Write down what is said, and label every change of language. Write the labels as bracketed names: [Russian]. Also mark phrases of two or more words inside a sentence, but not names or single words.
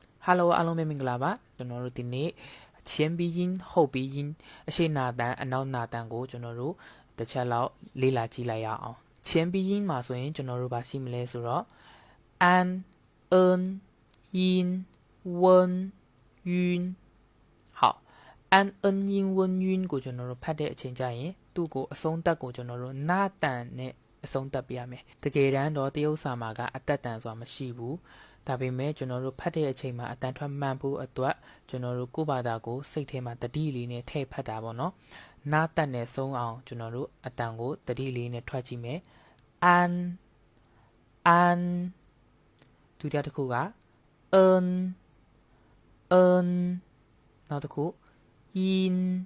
[Burmese] Hello အားလုံးပဲမင်္ဂလာပါကျွန်တော်တို့ဒီနေ့ [Chinese] 前鼻音后鼻音 [Burmese] အရှိနာတန်အနောက်နာတန်ကိုကျွန်တော်တို့တစ်ချက်လောက်လေ့လာကြည့်လိုက်ရအောင် [Chinese] 前鼻音 [Burmese] မှာဆိုရင်ကျွန်တော်တို့ဗာရှိမလဲဆိုတော့ [Chinese] an en yin wen yun [Burmese] 好 [Chinese] an en yin wen yun [Burmese] ကိုကျွန်တော်တို့ဖတ်တဲ့အချိန်ကျရင် သူ့ကိုအဆုံးတက်ကိုကျွန်တော်တို့နာတန်နဲ့အဆုံးတက်ပြရမယ်တကယ်တမ်းတော့တရုတ်စာမှာကအတက်တန်ဆိုတာမရှိဘူးဒါပေမဲ့ကျွန်တော်တို့ဖတ်တဲ့အချိန်မှာအတန်ထွက်မှန်ဖို့အတွက်ကျွန်တော်တို့ကိုယ့်ဘာသာကိုစိတ်ထဲမှာတတိလေးနဲ့ထည့်ဖတ်တာပေါ့နော်နားတက်နဲ့ဆုံးအောင်ကျွန်တော်တို့အတန်ကိုတတိလေးနဲ့ထွက်ကြည့်မယ် an ဒုတိယတစ်ခုက en နောက်တစ်ခု yin